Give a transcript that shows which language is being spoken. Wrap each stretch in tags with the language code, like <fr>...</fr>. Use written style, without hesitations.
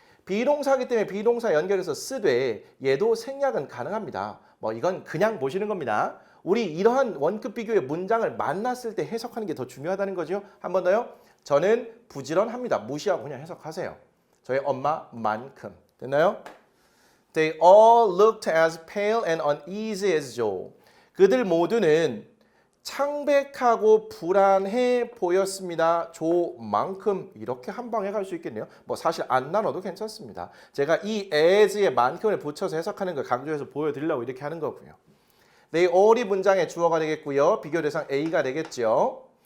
<ko>비동사기 때문에 비동사 연결해서 쓰되 얘도 생략은 가능합니다. 뭐 이건 그냥 보시는 겁니다. 우리 이러한 원급 비교의 문장을 만났을 때 해석하는 게 더 중요하다는 거죠. 한 번 더요. 저는 부지런합니다. 무시하고 그냥 해석하세요. 저희 엄마만큼. 됐나요?</ko> <en>They all looked as pale and uneasy as Joe.</en> <ko>그들 모두는 창백하고 불안해 보였습니다. 조만큼 이렇게 한 방에 갈 수 있겠네요. 뭐 사실 안 나눠도 괜찮습니다. 제가 이 as의 만큼을 붙여서 해석하는 걸 강조해서 보여드리려고 이렇게 하는 거고요. They all이 문장의 주어가 되겠고요. 비교 대상 A가 되겠죠.</ko>